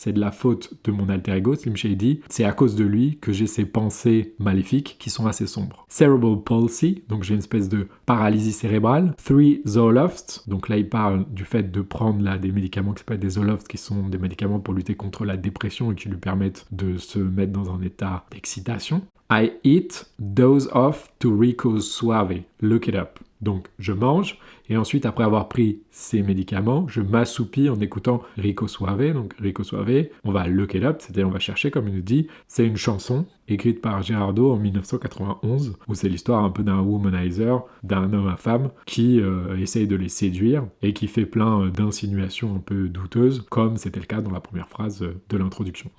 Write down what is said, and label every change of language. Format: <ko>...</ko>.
<fr>C'est de la faute de mon alter ego, Slim Shady, c'est à cause de lui que j'ai ces pensées maléfiques qui sont assez sombres.</fr> <en>Cerebral palsy,</en> <fr>donc j'ai une espèce de paralysie cérébrale. 3 Zolofts, donc là il parle du fait de prendre là des médicaments qui s'appellent des Zolofts, qui sont des médicaments pour lutter contre la dépression et qui lui permettent de se mettre dans un état d'excitation.</fr> <en>I eat, doze off to Rico Suave. Look it up.</en> <fr>Donc, je mange, et ensuite, après avoir pris ces médicaments, je m'assoupis en écoutant Rico Suave. Donc, Rico Suave, on va</fr> <en>look it up,</en> <fr>c'est-à-dire on va chercher, comme il nous dit. C'est une chanson écrite par Gerardo en 1991, où c'est l'histoire un peu d'un womanizer, d'un homme à femme, qui essaye de les séduire, et qui fait plein d'insinuations un peu douteuses, comme c'était le cas dans la première phrase de l'introduction.</fr>